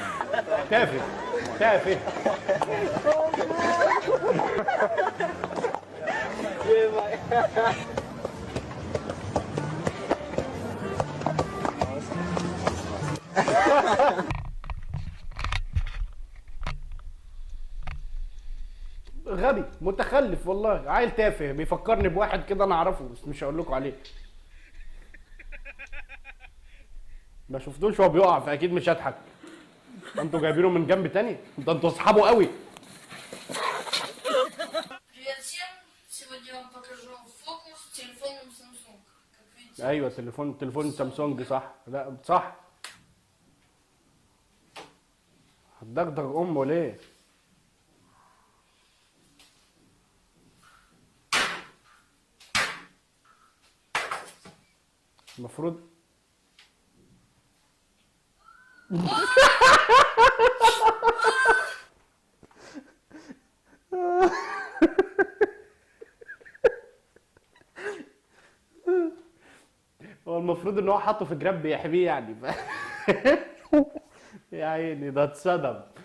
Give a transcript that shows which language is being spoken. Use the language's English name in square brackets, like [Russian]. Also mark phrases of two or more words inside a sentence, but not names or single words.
[Arabic] تافه غبي متخلف والله، عيل تافه بيفكرني بواحد كده انا اعرفه بس مش هقول لكم عليه. ما شفتوش وهو بيقع فاكيد مش هضحك. انتوا جايبينه من جنب تاني؟ ده انتوا اصحابه قوي. [Russian] Привет всем! Сегодня я вам покажу фокус с телефоном Samsung. Как видите, [Arabic] ايوه تليفون سامسونج صح. لا صح. هتدغدغ امه ليه؟ المفروض هو المفروض ان هو حاطه في جراب بيحميه يعني يا عيني ده اتصدم.